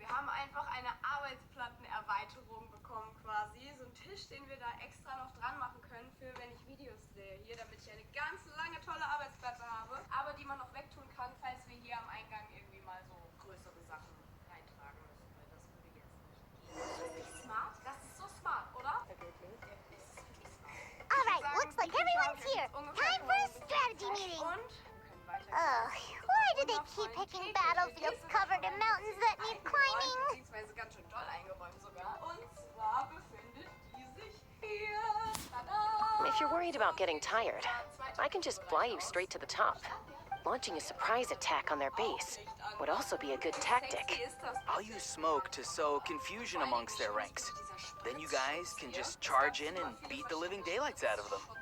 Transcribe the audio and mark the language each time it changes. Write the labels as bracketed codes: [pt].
[de] Arbeitsplattenerweiterung bekommen quasi. So ein Tisch, den wir da extra noch dran machen können für, wenn ich Videos drehe. Hier, damit ich eine ganz lange, tolle Arbeitsplatte habe. Aber die man noch wegtun kann, falls wir hier am Eingang irgendwie mal so größere Sachen reintragen müssen. Weil das würde jetzt nicht gehen. Das ist smart. Das ist so smart, oder? [en] Alright, looks like everyone's here. Time for a strategy meeting. Ugh, why do they keep picking battlefields covered in mountains that need climbing? [de] Beziehungsweise ganz schön doll eingeräumt sogar. Und zwar befindet die sich hier. Tada! [en] If you're worried about getting tired, I can just fly you straight to the top. Launching a surprise attack on their base would also be a good tactic. I'll use smoke to sow confusion amongst their ranks. Then you guys can just charge in and beat the living daylights out of them.